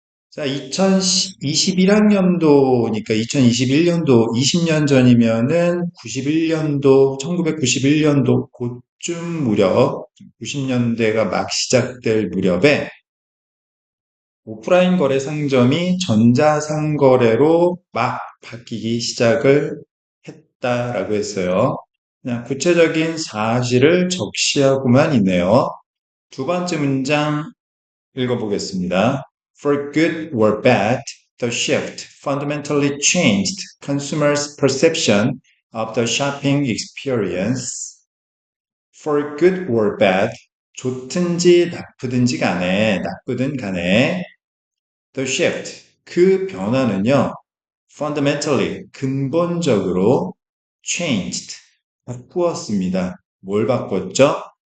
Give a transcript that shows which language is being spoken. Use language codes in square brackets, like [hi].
[ko] 자, 2021학년도니까 2021년도 20년 전이면은 91년도, 1991년도 그쯤 무렵, 90년대가 막 시작될 무렵에 오프라인 거래 상점이 전자상거래로 막 바뀌기 시작을 했다라고 했어요. 그냥 구체적인 사실을 적시하고만 있네요. 두 번째 문장 읽어보겠습니다. [en] For good or bad, the shift fundamentally changed consumers' perception of the shopping experience. For good or bad, [ko] 좋든지 나쁘든지 간에, 나쁘든 간에, [en] the shift, [ko] 그 변화는요, [en] fundamentally, [ko] 근본적으로 [en] changed, [ko] 바꾸었습니다. 뭘 바꿨죠?